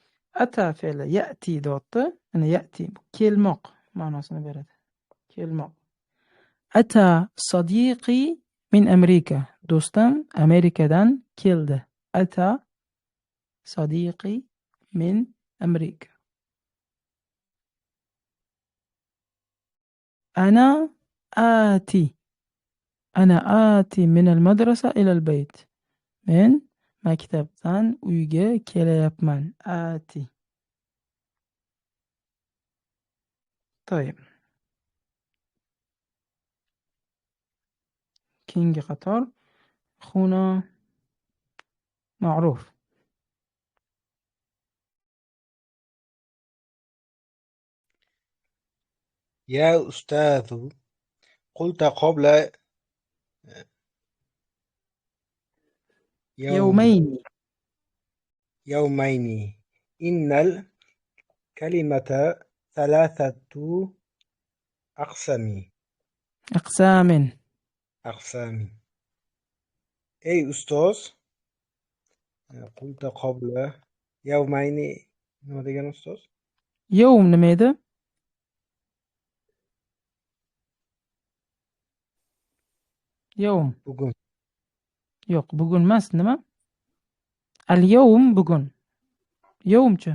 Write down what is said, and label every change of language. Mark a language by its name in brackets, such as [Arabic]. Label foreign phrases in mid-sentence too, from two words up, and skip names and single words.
[Uzbek] Ata fe'li ya'ti deyapti. Ya'ni ya'ti kelmoq ma'nosini beradi. [Arabic] Kelmoq. أتى صديقي من أمريكا. [Uzbek] Do'stim Amerikadan keldi. [Arabic] أتى صديقي من أمريكا. أنا آتي من المدرسة إلى البيت. [Uzbek] Men maktabdan uyga kelyapman. [Arabic] Ati. طيب. [Uzbek] keyingi qator [Arabic] أخونا معروف. يا أستاذ قلت قبل يومين إن الكلمة ثلاثة أقسام. أي أستاذ قلت قبل يومين [Uzbek] nima degan ustoz? Yovm nima edi? Yovm. Bugun. Yo'q, bugun emas, nima? Al-yawm bugun. Yovmchi?